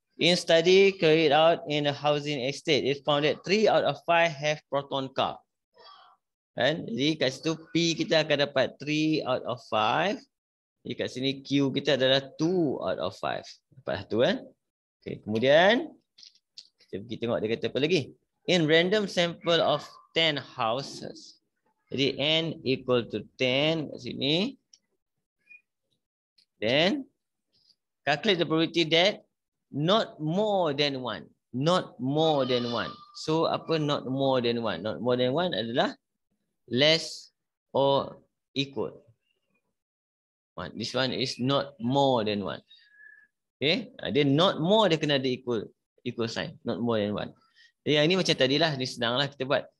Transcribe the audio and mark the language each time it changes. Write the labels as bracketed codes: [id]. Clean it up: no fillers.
[en] In study carried out in a housing estate, it found that 3 out of 5 have proton car. [ms] Jadi kat situ P kita akan dapat 3 out of 5. Jadi kat sini Q kita adalah 2 out of 5. Dapat satu kan? Okay, kemudian kita pergi tengok dia kata apa lagi. [en] In random sample of 10 houses. Jadi N equal to 10 kat sini. Then calculate the probability that not more than 1. Not more than 1. So apa not more than 1? Not more than 1 adalah less or equal. This one is not more than 1. Okay, dia not more dia kena ada equal sign, not more than 1. [ms] Jadi yang ini macam tadilah, ni senanglah kita buat.